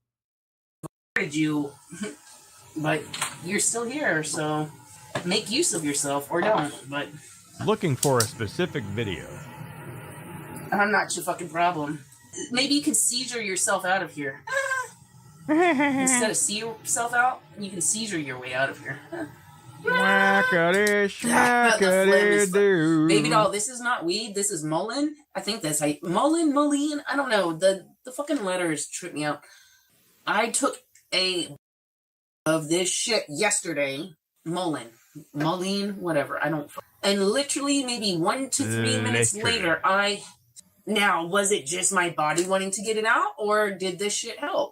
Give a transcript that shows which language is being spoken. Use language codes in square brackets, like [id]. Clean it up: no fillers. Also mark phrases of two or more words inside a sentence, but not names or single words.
[en] You, but you're still here, so make use of yourself or don't. But Looking for a specific video. I'm not your fucking problem. Maybe you can seizure yourself out of here. Instead of see yourself out, you can seizure your way out of here. Schmackity-schmackity-doo. Baby doll, this is not weed. This is Mullen. I think that's how Moline. I don't know. The fucking letters trip me out. I took a of this shit yesterday. Moline, whatever. I don't. And literally, maybe 1 to 3 minutes later, Now, was it just my body wanting to get it out, or did this shit help?